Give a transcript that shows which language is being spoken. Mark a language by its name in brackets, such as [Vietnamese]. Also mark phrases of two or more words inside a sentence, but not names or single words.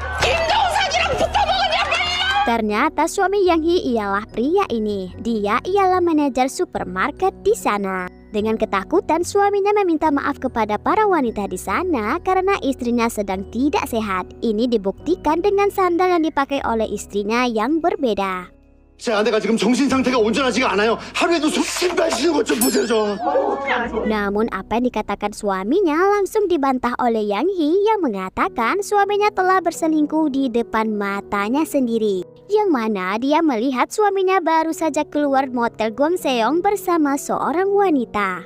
[Indonesian] Ternyata suami Yang Hee ialah pria ini. Dia ialah manajer supermarket di sana. Dengan ketakutan, suaminya meminta maaf kepada para wanita di sana karena istrinya sedang tidak sehat. Ini dibuktikan dengan sandal yang dipakai oleh istrinya yang berbeda. [Korean] 제 아내가 지금 정신 상태가 온전하지가 않아요. 하루에도 신발 신는 것 좀 보세요 좀. [Indonesian] Namun apa yang dikatakan suaminya langsung dibantah oleh Yang Hee yang mengatakan suaminya telah berselingkuh di depan matanya sendiri. Yang mana dia melihat suaminya baru saja keluar motel Gwangseong bersama seorang wanita.